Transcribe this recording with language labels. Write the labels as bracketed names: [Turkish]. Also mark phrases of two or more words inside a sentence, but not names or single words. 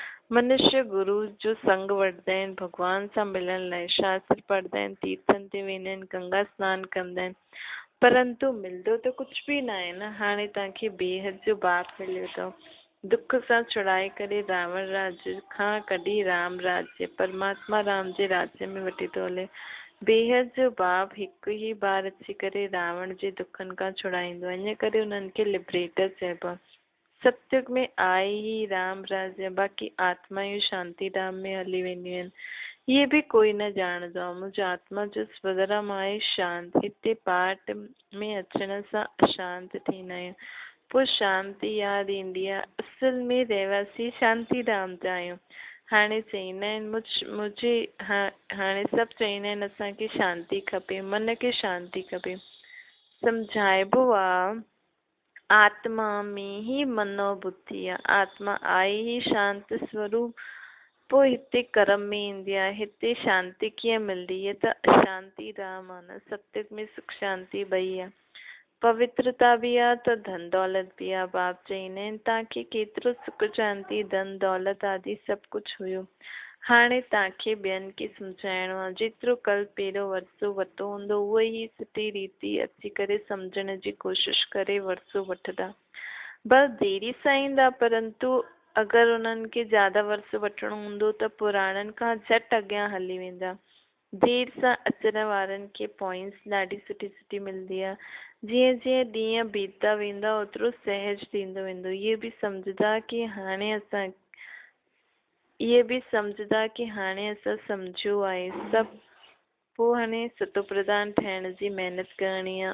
[Sindhi] मनुष्य गुरु जो संग वठंदा आहिनि, भगवान सां मिलण लाइ शास्त्र पढ़ंदा आहिनि, तीर्थनि ते वेंदा आहिनि, गंगा सनानु कंदा आहिनि, परंतु मिलंदो त कुझु बि न आहे न। हाणे तव्हांखे बेहद जो बाप मिलियो अथव, दुख सां छुड़ाए करे रावण राज्य खां कढी राम राज्य परमात्मा राम जे राज्य में वठी थो हले। बेहद जो बाप हिकु ई बार अची करे रावण जे दुखनि खां छुड़ाईंदो आहे, इन करे उन्हनि खे लिबरेटर चइबो आहे। सत्युग में आए ही राम राज्य, बाक़ी आत्मायूं शांति धाम में हली वेंदियूं आहिनि। [Hindi] ये भी [Sindhi] कोई न ॼाणंदो आहे। मुंहिंजो आत्मा जो स्वधर्म आहे शांति। हिते पाठ में अचण सां अशांत थींदा आहियूं, पोइ शांति यादि ईंदी आहे। असल में रहवासी शांति धाम जा आहियूं। हाणे चईंदा आहिनि हाणे सभु चईंदा आहिनि असांखे शांति खपे, मन खे शांति खपे। सम्झाइबो आहे आत्मा में ही मनो बुद्धि आहे। आत्मा आहे ही शांत स्वरूप, पोइ हिते कर्म में ईंदी आहे। हिते शांति कीअं मिलंदी? है त अशांति धाम आहे न। सत्युग में सुख शांति ॿई आहे, पवित्रता बि आहे त धन दौलत बि आहे। बाप चईंदा आहिनि तव्हांखे केतिरो सुख शांति धन दौलत आदि सभु कुझु हुयो, हाणे तव्हांखे ॿियनि खे सम्झाइणो आहे। जेतिरो कल पहिरियों वरसो वरितो हूंदो उहो ई सुठी रीति अची करे सम्झण जी कोशिशि करे वरसो वठंदा। बस देरी सां ईंदा, परंतु अगरि उन्हनि खे ज्यादा वर्ष वठिणो हूंदो त पुराणनि खां झटि अॻियां हली वेंदा। देरि सां अचण वारनि खे पॉइंट्स ॾाढी सुठी सुठी मिलंदी आहे। जीअं जीअं ॾींहं बीतदा वेंदा ओतिरो सहज थींदो वेंदो। इहे बि सम्झंदा की हाणे असां सम्झियो आहे सभु, पोइ हाणे सतो प्रधान ठहिण जी महिनत करणी आहे।